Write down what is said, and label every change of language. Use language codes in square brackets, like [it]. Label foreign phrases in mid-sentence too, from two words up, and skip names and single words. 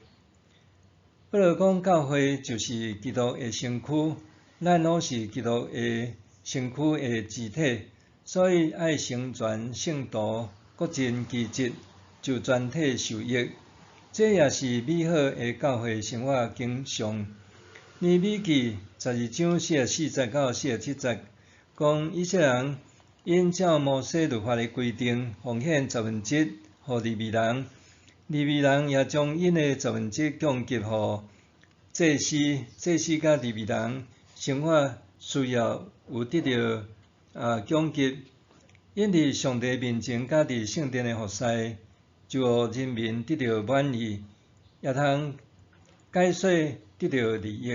[nan] 保罗讲，教会就是基督的身躯，咱拢是基督的身躯的肢体，所以爱成全圣徒，各尽其职，就全体受益。这也是美好的教会生活经常。尼米记12章44节到47节，讲以色列人因照摩西律法的规定，奉献1/10予利未人。利未人也将因的1/10供给予祭司，祭司甲利未人生活需要有得到供给，因伫上帝面前甲伫圣殿的服侍，就互人民得到满意，也通解说得到利益。